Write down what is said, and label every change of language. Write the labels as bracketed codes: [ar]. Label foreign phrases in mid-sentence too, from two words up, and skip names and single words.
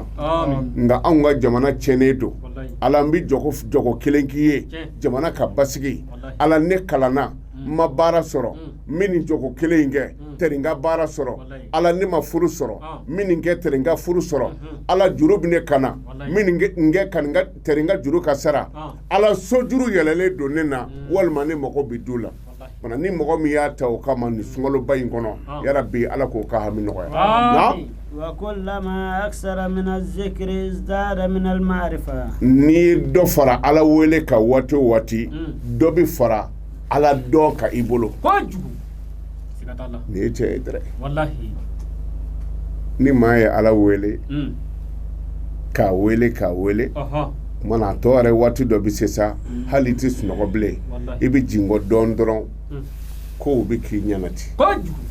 [bm] nka anw ka jamana tiɲɛnen don ala n bɛ jɔgo kelen k'i ye jamana ka basigi ala ne kalanna n ma baara sɔrɔ n bɛ nin jɔgo kelen in kɛ tɛ n ka baara sɔrɔ ala ne ma furu sɔrɔ n bɛ nin kɛ tɛ n ka furu sɔrɔ ala juru bɛ ne kana n bɛ nin kɛ tɛ n ka juru ka sara ala sojuru yɛlɛlen don ne na walima ne mago bɛ du la ni mɔgɔ min y'a ta o kama nin sunkaloba in kɔnɔ yarabi ala k'o ka hami nɔgɔya [ar] وكلما أكثر من الذكر ازداد من المعرفة [bm] ni dɔ fara ala wele ka waati o waati dɔ bɛ fara ala dɔn ka i bolo ni ye cɛ ye dɛrɛ ni maa ye ala wele k'a wele kumana a tɔ yɛrɛ waati dɔ bɛ se sa hali i tɛ sunɔgɔ bilen i bɛ jingɔ dɔn dɔrɔn kow bɛ k'i ɲɛna ten